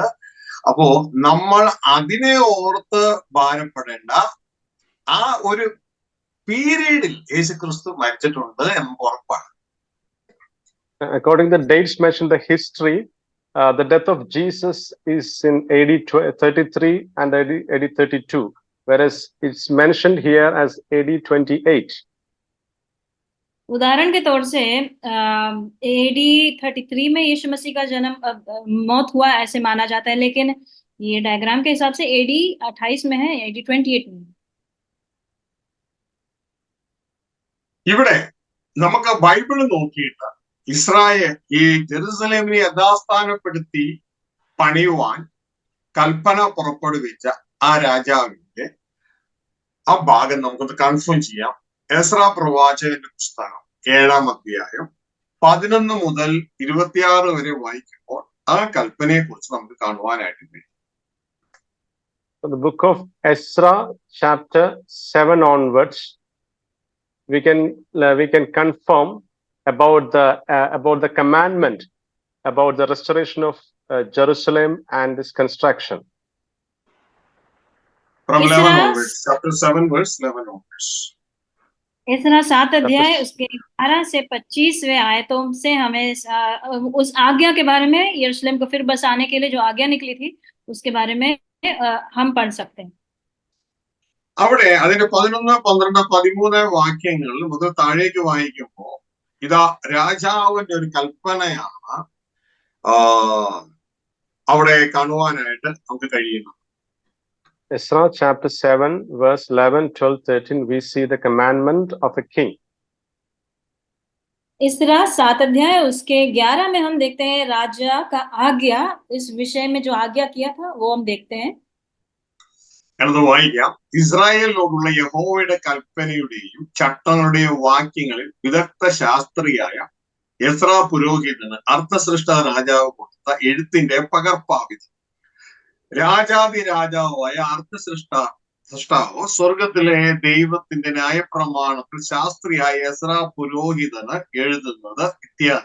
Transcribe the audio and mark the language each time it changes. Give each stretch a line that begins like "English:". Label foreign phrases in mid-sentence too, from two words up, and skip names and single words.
Malayalam: അപ്പോ നമ്മൾ അതിനെ ഓർത്ത് ഭാരപ്പെടേണ്ട, ആ ഒരു പീരീഡിൽ യേശു ക്രിസ്തു മരിച്ചിട്ടുണ്ട് എന്ന് ഉറപ്പാണ്.
English: According to the dates mentioned in the history, the death of Jesus is in AD 33 and AD 32, whereas it's mentioned here as AD 28.
Hindi: उदाहरण के तौर से AD 33 में यीशु मसीह का जन्म मौत हुआ ऐसे माना जाता है, लेकिन ये डायग्राम के हिसाब से AD 28 में है, AD 28 में।
Malayalam: ഇവിടെ നമുക്ക് ബൈബിൾ നോക്കിയിട്ട് ഇസ്രായേൽ ഈ ജെറുസലേമിനെ യഥാസ്ഥാനപ്പെടുത്തി പണിയുവാൻ കൽപ്പന പുറപ്പെടുവിച്ച ആ രാജാവിന്റെ ആ ഭാഗം നമുക്കൊന്ന് കൺഫേം ചെയ്യാം. എസ്രാ പ്രവാചകന്റെ പുസ്തകം 7-ാം അധ്യായം 11 മുതൽ 26 വരെ വായിക്കുമ്പോൾ ആ കൽപ്പനയെ കുറിച്ച് നമുക്ക് കാണുവാനായിട്ട് കഴിയും.
English: The book of Ezra, chapter 7 onwards, we can confirm about the commandment about the restoration of Jerusalem and its construction. From 11 onwards, chapter 7 verse 11 onwards.
Hindi: इसरा 7 अध्याय उसके 11 से 25वें आयतों से हमें उस आज्ञा के बारे में, यरूशलेम को फिर बसाने के लिए जो आज्ञा निकली थी उसके बारे में हम पढ़ सकते हैं.
Malayalam: അവിടെ അതിന്റെ 11, 12, 13 വാക്യങ്ങൾ മുതൽ താഴേക്ക് വായിക്കുമ്പോൾ ഇതാ രാജാവിന്റെ ഒരു കൽപ്പനയാണ് അവിടെ കാണുവാനായിട്ട് നമുക്ക് കഴിയുന്നത്.
English: Ezra chapter 7 verse 11, 12, 13 we see the commandment of a king.
Hindi: इसरा 7 अध्याय उसके 11 में हम देखते हैं राजा का आज्ञा, इस विषय में जो आज्ञा किया था वो हम देखते हैं.
Malayalam: എന്നത് വായിക്കാം. ഇസ്രായേലിനോടുള്ള യഹോവയുടെ കൽപ്പനയുടെയും ചട്ടങ്ങളുടെയും വാക്യങ്ങളിൽ വിദഗ്ധ ശാസ്ത്രിയായ എസ്രാ പുരോഹിതന് അർത്ഥസൃഷ്ട രാജാവ് കൊടുത്ത എഴുത്തിന്റെ പകർപ്പാവിത്. രാജാതിരാജാവായ അർത്ഥസൃഷ്ടാവ് സ്വർഗത്തിലെ ദൈവത്തിന്റെ ന്യായപ്രമാണത്തിൽ ശാസ്ത്രിയായ എസ്രാ പുരോഹിതന് എഴുതുന്നത് ഇത്യാദി.